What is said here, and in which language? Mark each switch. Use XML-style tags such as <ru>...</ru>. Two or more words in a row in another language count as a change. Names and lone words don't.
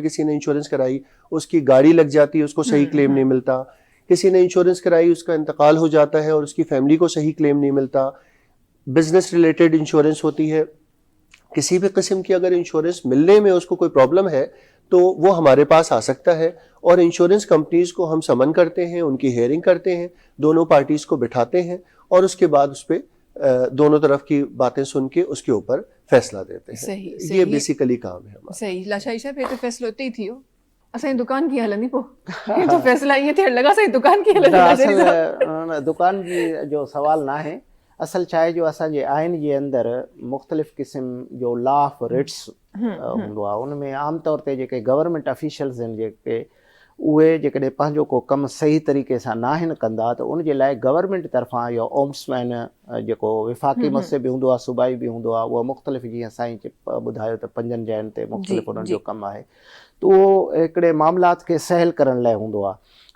<hi>किसी ने इंश्योरेंस कराई, उसकी गाड़ी लग जाती है, उसको सही क्लेम नहीं मिलता, किसी ने इंश्योरेंस कराई, उसका इंतकाल हो जाता है और उसकी फैमिली को सही क्लेम नहीं मिलता,</hi> <en>business related insurance</en> <hi>होती है, किसी भी किस्म की अगर इंश्योरेंस मिलने में उसको कोई प्रॉब्लम है तो वो हमारे पास आ सकता है, और</hi> <en>insurance companies</en> <hi>को हम समन करते हैं, उनकी हेयरिंग करते हैं, दोनों पार्टीज़ को बिठाते हैं, और उसके बाद उस पर दोनों तरफ की बातें सुन के उसके ऊपर फैसला देते हैं। सही, ये सही। बेसिकली काम है हमारा।</hi> <sd>सही लाशाई साहब, ये तो फैसलो उते ही थियो असांजी दुकान की हलंदी पो ये तो फैसला ईअं थियण लॻा असांजी दुकान की हलंदी लाशाई साहब। असल दुकान जी जो सवाल ना है, असल छा आहे जो असांजे आइन जे अंदरि मुख़्तलिफ़ क़िस्म जो</sd> <en>law of writs</en> <sd>हूंदो आहे। उन में आम तौर ते जेके</sd> <en>government officials</en> <sd>आहिनि जेके उहे जेकॾहिं पंहिंजो को कमु सही तरीक़े सां नाहिनि कंदा त उन जे लाइ गवर्नमेंट तरफ़ां या ओम्समैन जेको विफ़ाक़ी मसइब बि हूंदो आहे, सूबाई बि हूंदो आहे, उहो मुख़्तलिफ़ जीअं साईं ॿुधायो त 5 जॻहियुनि ते मुख़्तलिफ़ उन्हनि जो कमु आहे, त उहो हिकिड़े मामलात खे सहल करण लाइ हूंदो आहे।</sd>